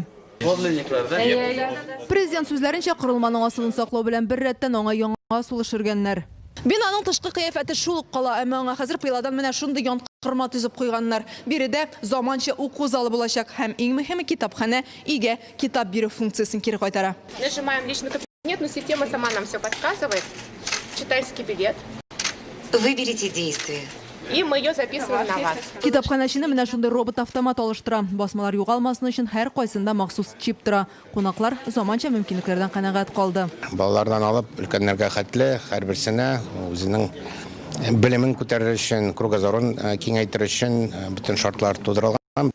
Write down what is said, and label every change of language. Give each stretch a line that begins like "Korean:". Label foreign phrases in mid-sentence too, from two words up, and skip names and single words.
Tatar: Президент сүзләренчә корылманың асылын саклау белән бер рәттән аңа яңа сулыш шөргәннәр. Бинаның тышкы кыяфәте шул ук кала, әмма аңа хәзер пыйладан менә шундый янкырма төзеп куйганнар. Биредә заманча уку залы булачак һәм иң мөһиме китапханә игә китап бирү функциясын кире кайтара.
Russian: Нажимаем личный кабинет, но система сама нам все подсказывает. Читайский билет. Выберите действие. И мы ее записываем на вас.
Tatar: Китапханәчене менә шундый робот-автомат алыштыра. Басмалар югалмасын өчен һәр кайсында махсус чип тора. Кунаклар заманча мөмкинлекләрдән канәгать калды. Балалардан алып өлкәннәргә хәтле һәрберсенә үзенең белемен күтәрер өчен, кругозорын киңәйтер өчен бүтән шартлар тудырылган.